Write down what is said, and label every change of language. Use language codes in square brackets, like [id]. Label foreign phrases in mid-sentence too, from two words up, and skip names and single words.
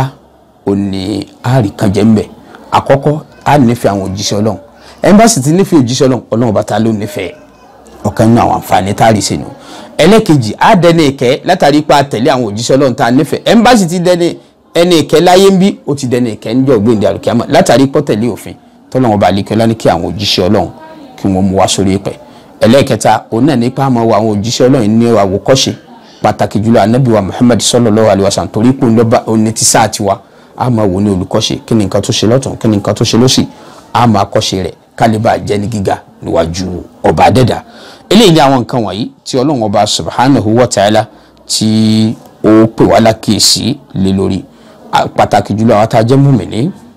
[yo] òní àárí kan jẹ́ ńbẹ̀ àkọ́kọ́ a nífẹ̀ẹ́ àwọn òjíṣẹ́ Ọlọ́run ẹni bá sì ti nífẹ̀ẹ́ òjíṣẹ́ Ọlọ́run Ọlọ́run ọba ta ló nífẹ̀ẹ́ ọ̀kan nínú àwọn àǹfààní tá a rí sínú ẹlẹ́kejì a dẹni ìkẹ́ látàrí pa tẹ̀lé àwọn òjíṣẹ́ Ọlọ́run tá a nífẹ̀ẹ́ ẹni bá sì ti dẹni ẹni ìkẹ́ láyé ń bí ó ti dẹni ìkẹ́ níjọ́ gbéǹde àlùkìyámà látàrí pọ́ tẹ̀lé òfin tọ́lọ́run ọba àlékè ọlá ní kí àwọn òjíṣẹ́ Ọlọ́run kí wọ́n mú wá sórí ẹ̀pẹ̀ ẹlẹ́ẹ̀kẹta òun náà nípa àmọ́ wa àwọn òjíṣẹ́ Ọlọ́run ní àwòkọ́ṣe pàtàkì jùlọ ànábì wa Muhammad [ar] صلى الله عليه وسلم [yo] torí pé òun ti sáà tiwa àmọ́ wò ní olùkọ́ṣe kí ni nǹkan tó ṣe lọ́tún kí ni nǹkan tó ṣe lọ́sì àmọ́ akọ́ṣe rẹ̀ kálíbà jẹ́ ní gíga níwájú ọba adẹ́dà eléyìí ni àwọn nǹkan wọ̀nyí tí Ọlọ́run ọba [ar] سبحانه وتعالى [yo] tí ó pè wá lákèésí lé lórí pàtàkì jùlọ àwọn tá a jẹ́ mùmínì